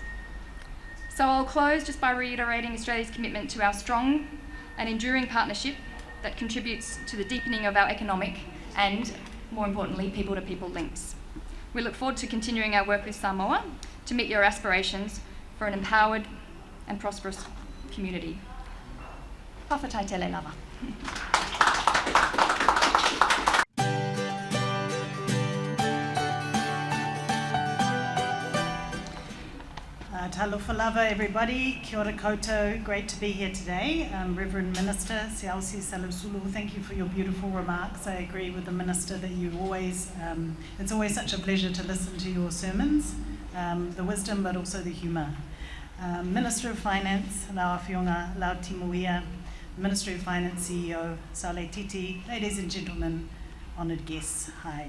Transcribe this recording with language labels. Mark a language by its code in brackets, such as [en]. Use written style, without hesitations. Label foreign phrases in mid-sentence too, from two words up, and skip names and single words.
[en] So I'll close just by reiterating Australia's commitment to our strong and enduring partnership that contributes to the deepening of our economic and, more importantly, people-to-people links. We look forward to continuing our work with Samoa to meet your aspirations for an empowered and prosperous community. [sm] Pawhatai tele lava. Talofa lava, [en] everybody. [mi] Kia ora koutou. [en] Great to be here today. Reverend Minister Siausi Salusulu, thank you for your beautiful remarks. I agree with the Minister that it's always such a pleasure to listen to your sermons, the wisdom but also the humour. Minister of Finance, Lautimua, Ministry of Finance CEO, Sale Titi, ladies and gentlemen, honoured guests, hi.